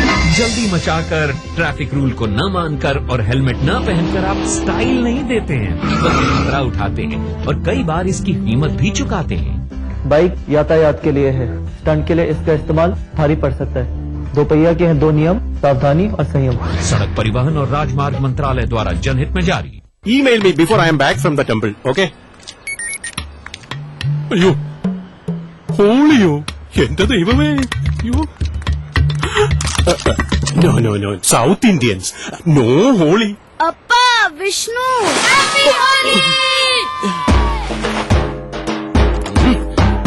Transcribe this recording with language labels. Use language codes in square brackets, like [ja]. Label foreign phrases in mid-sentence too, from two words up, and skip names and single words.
[hi] जल्दी मचाकर, ट्रैफिक रूल को न मानकर और हेलमेट न पहनकर आप स्टाइल नहीं देते हैं, बल्कि खतरा उठाते हैं और कई बार इसकी कीमत भी चुकाते हैं। बाइक यातायात के लिए है, स्टंट के लिए इसका इस्तेमाल भारी पड़ सकता है। दो पहिया के हैं 2 नियम, सावधानी और संयम। सड़क परिवहन और राजमार्ग मंत्रालय द्वारा जनहित में जारी। [en] email me before I am back from the temple, okay? [ml] അയ്യോ ഹോളിയോ എന്റെ ദൈവമേ അയ്യോ [en] no no no South Indians no Holi Appa Vishnu happy Holi.